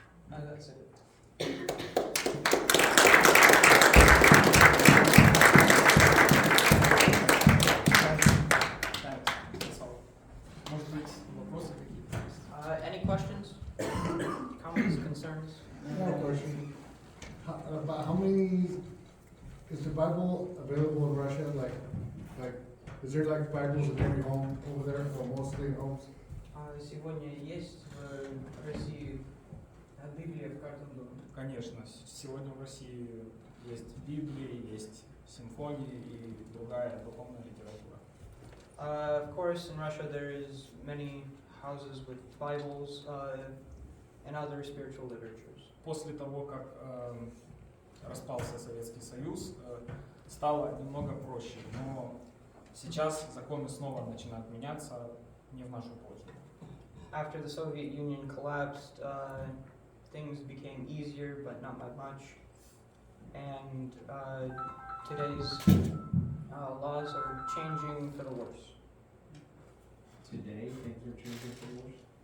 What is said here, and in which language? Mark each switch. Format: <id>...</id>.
<en>That's it. That's all.</en> <ru>Может быть, вопросы какие-то есть?</ru> <en>Any questions? Comments, concerns? One more question. About how many, is the Bible available in Russia? Is there like Bibles in every home over there, or mostly in homes?</en> <ru>Сегодня есть в России Библия в каждом доме. Конечно, сегодня в России есть Библия, есть симфонии и другая духовная литература.</ru> <en>Of course, in Russia there is many houses with Bibles and other spiritual literatures.</en> <ru>После того, как распался Советский Союз, стало немного проще, но сейчас законы снова начинают меняться не в нашу пользу.</ru> <en>After the Soviet Union collapsed, things became easier, but not by much. and today's laws are changing for the worse. Today, things are changing for the worse?</en>